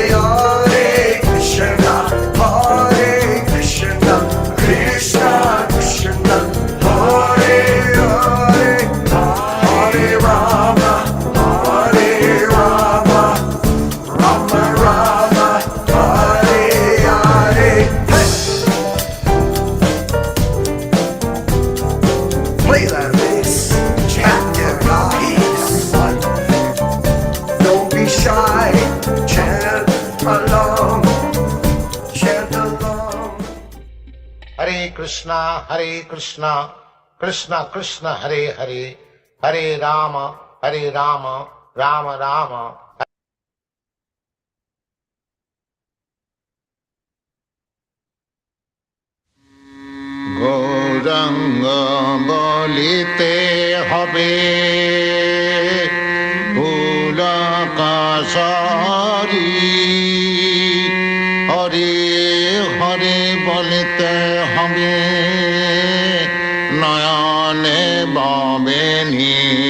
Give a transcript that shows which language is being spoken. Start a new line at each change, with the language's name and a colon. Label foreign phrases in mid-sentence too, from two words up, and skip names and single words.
Sanskrit: Hare Krishna, Hare Krishna, Krishna Krishna, Hare Hare, Hare Rama, Rama Rama, Hare Hare.
English: Play that bass, chant your peace. Don't be shy, chant along, chant along.
Sanskrit: Hare Krishna, Krishna Krishna, Hare Hare, Hare Rama, Rama Rama.
Bangla: গৌরাঙ্গ বলিতে হবে পুলকাশারি, হরে হরে বলিতে হবে নয়নে ববেনি।